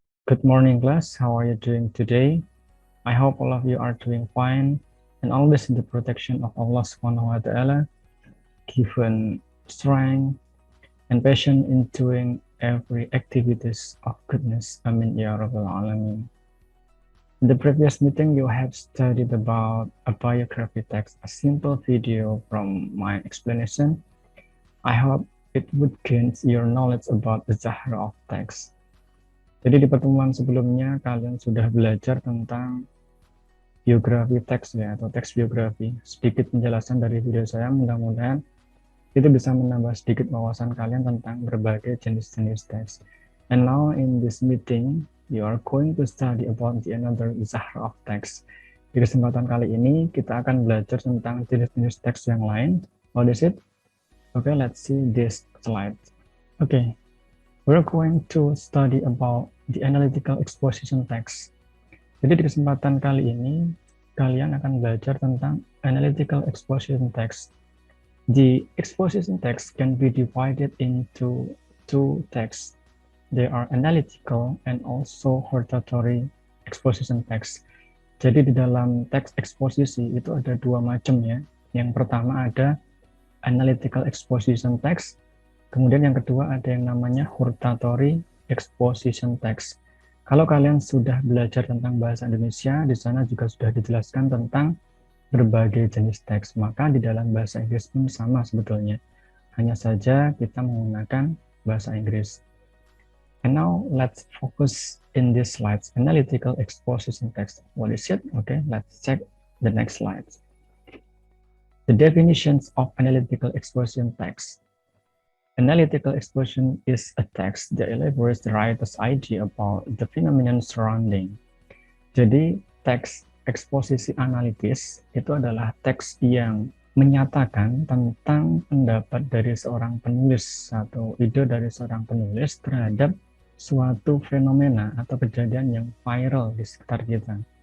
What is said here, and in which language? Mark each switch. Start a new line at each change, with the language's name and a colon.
English: Good morning class, how are you doing today? I hope all of you are doing fine and always in the protection of Allah
Arabic: Subhanahu wa Ta'ala,
English: given strength and passion in doing every activities of goodness.
Arabic: Amin ya Rabbal Alamin.
English: In the previous meeting, you have studied about a biography text, a simple video from my explanation. I hope it would gain your knowledge about the Zahra of text.
Indonesian: Jadi di pertemuan sebelumnya, kalian sudah belajar tentang biografi teks ya, atau teks biografi. Sedikit penjelasan dari video saya, mudah-mudahan itu bisa menambah sedikit wawasan kalian tentang berbagai jenis-jenis teks.
English: And now in this meeting, you are going to study about the another Zahra of text.
Indonesian: Di kesempatan kali ini, kita akan belajar tentang jenis-jenis teks yang lain.
English: What is it? Okay, let's see this slide. Okay, we're going to study about the analytical exposition text.
Indonesian: Jadi di kesempatan kali ini, kalian akan belajar tentang analytical exposition text.
English: The exposition text can be divided into two texts. They are analytical and also hortatory exposition text.
Indonesian: Jadi di dalam teks eksposisi itu ada dua macam ya. Yang pertama ada analytical exposition text. Kemudian yang kedua ada yang namanya hortatory exposition text. Kalau kalian sudah belajar tentang bahasa Indonesia, di sana juga sudah dijelaskan tentang berbagai jenis teks. Maka di dalam bahasa Inggris pun sama sebetulnya. Hanya saja kita menggunakan bahasa Inggris.
English: And now let's focus in this slides. Analytical exposition text. What is it? Okay, let's check the next slide. The definitions of analytical exposition text. Analytical exposition is a text that elaborates the writer's idea about the phenomenon surrounding.
Indonesian: Jadi, teks eksposisi analitis itu adalah teks yang menyatakan tentang pendapat dari seorang penulis atau ide dari seorang penulis terhadap suatu fenomena atau kejadian yang viral di sekitar kita.